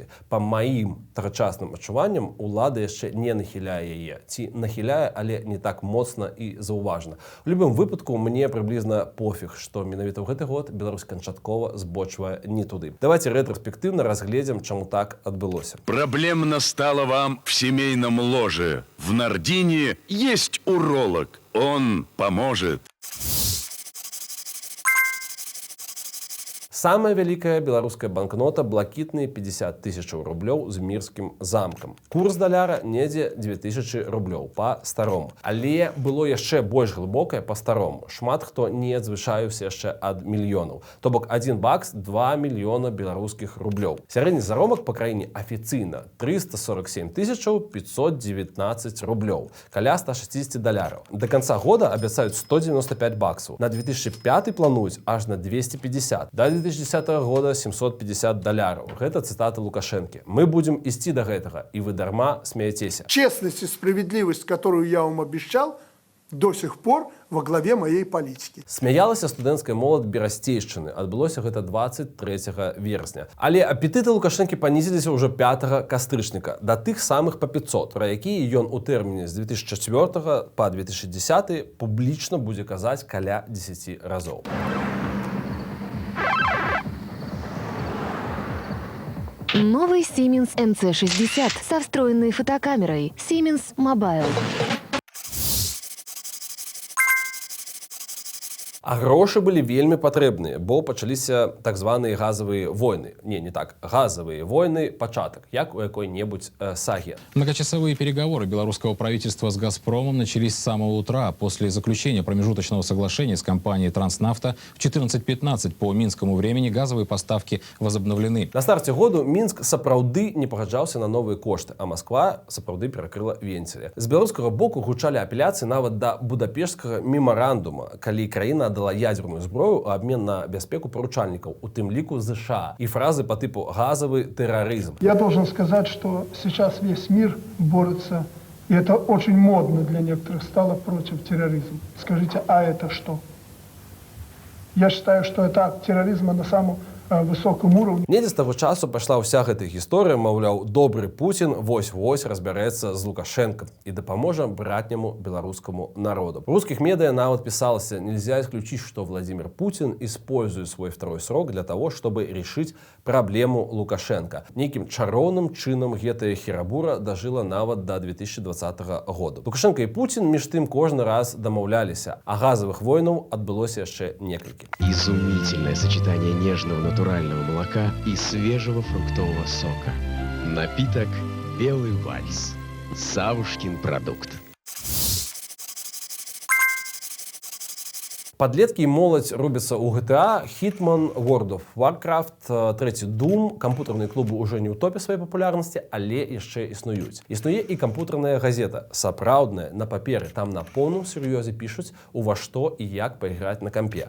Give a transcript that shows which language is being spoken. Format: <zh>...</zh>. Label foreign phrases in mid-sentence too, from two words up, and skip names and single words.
<be>Па маім тагачасным адчуванням, улада яшчэ не нахіляе яе. Ці нахіляе, але не так моцна і заўважна. У любым выпадку мне прыблізна пофіг, што менавіта ў гэты год Беларусь канчаткова збочвае не туды. Давайте рэтраспектыўна разгледзім, чаму так адбылося.</be> <ru>Проблемно стало вам в семейном ложе. В Нардине есть уролог. Он поможет.</ru> <be>Самая вялікая беларуская банкнота — блакітныя 50 000 рублёў з мірскім замкам. Курс даляра недзе 2000 рублёў па-старому. Але было яшчэ больш глыбокае па-старому. Шмат хто не адзвычаіўся яшчэ ад мільёнаў. То бок $1 — 2 мільёна беларускіх рублёў. Сярэдні заробак па краіне афіцыйна 347 519 рублёў, каля $160. До канца года абяцаюць $195. На 2005 плануюць аж на 250. Да 2010 года $750. Гэта цитата Лукашенко.</be> <ru>Мы будем</ru> <be>ісці до гэтага,</be> <ru>и вы дарма смеетесь. Честность и справедливость, которую я вам обещал, до сих пор во главе моей политики.</ru> <be>Смяялася студэнцкая молад Берасцейшчыны. Адбылося гэта 23 верасня. Але апетыты Лукашэнкі панізіліся ўжо 5 кастрычніка, да тых самых па 500, пра якія ён у тэрміне з 2004 па 2010 публічна будзе казаць каля 10 разоў.</be> <ru>Новый Siemens MC60 со встроенной фотокамерой. Siemens Mobile.</ru> <be>А грошы былі вельмі патрэбныя, бо пачаліся так званыя газавыя войны. Не так. Газавыя войны — пачатак, як у якой-небудзь сагі.</be> <ru>Многочасовые переговоры белорусского правительства с «Газпромом» начались с самого утра. После заключения промежуточного соглашения с компанией «Транснафта» в 14:15 по минскому времени газовые поставки возобновлены.</ru> <be>На старце году Мінск сапраўды не пагаджаўся на новыя кошты, а Масква сапраўды перакрыла венцілі. З беларускага боку гучалі апеляцыі нават да будапешскага мемарандума, калі краіна дала ядерную зброю у обмен на бяспеку поручальников, у тым ліку США,</be> <ru>и фразы по типу «газовый терроризм». Я должен сказать, что сейчас весь мир борется, и это очень модно для некоторых стало, против терроризма. Скажите, а это что? Я считаю, что это акт терроризма на самом высоком уровне.</ru> <be>Недзе з таго часу пайшла ўся гэта гісторыя, маўляў, добры Путін вось-вось разбярэцца з Лукашенком і дапаможа братняму беларускаму народу.</be> <ru>В русских медиа нават писалось: нельзя исключить, что Владимир Путин использует свой второй срок для того, чтобы решить проблему Лукашенко.</ru> <be>Неким чароўным чынам гэтая херабура дажыла нават до 2020 года. Лукашенко и Путин між тым кожны раз дамаўляліся, а газовых войнаў адбылося яшчэ некалькі.</be> <ru>Изумительное сочетание нежного натурального молока и свежего фруктового сока. Напиток «Белый вальс». Савушкин продукт.</ru> <be>Падлеткі і моладзь рубяцца ў GTA, Hitman, World of Warcraft, трэці Doom. Кампутарныя клубы ўжо не ў топе сваёй папулярнасці, але яшчэ існуюць. Існуе і кампутарная газета, сапраўдная, на паперы. Там на поўным сур'ёзе пішуць, у ва што і як пайграць на кампе.</be>